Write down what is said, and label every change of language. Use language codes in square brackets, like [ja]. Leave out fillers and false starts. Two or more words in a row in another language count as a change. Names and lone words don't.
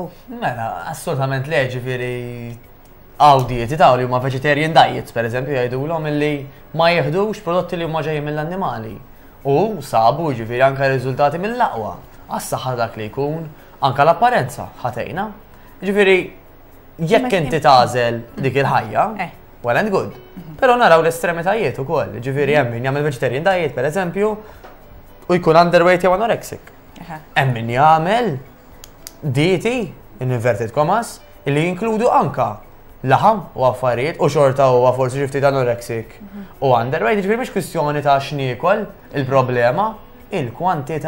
[mt] Mela, assolutament le, ġifieri għaw dieti ta' li huma [en] vegetarian diets, [mt] pereżempju jgħidulhom illi ma jieħdux prodotti li huma ġejjin mill-annimali. U sabu ġifieri anke riżultati mill-aqwa. Għas-saħħa dak li jkun, anke l-apparenza ħatejna. Ġifieri jekk inti tagħżel dik il-ħajja, [en] well and good. [mt] Però naraw l-estremitajiet ukoll. Ġifieri hemm min jagħmel [en] vegetarian diet [mt] pereżempju u jkun underweight jew anorexic. Hemm min jagħmel dieti [en] in inverted commas [mt] li jinkludu anke laħam u affarijiet u xorta huwa forsi xi ftit anorexic u underweight, ġifieri mhix kwistjoni ta' x'niekol, il-problema il-kwantità.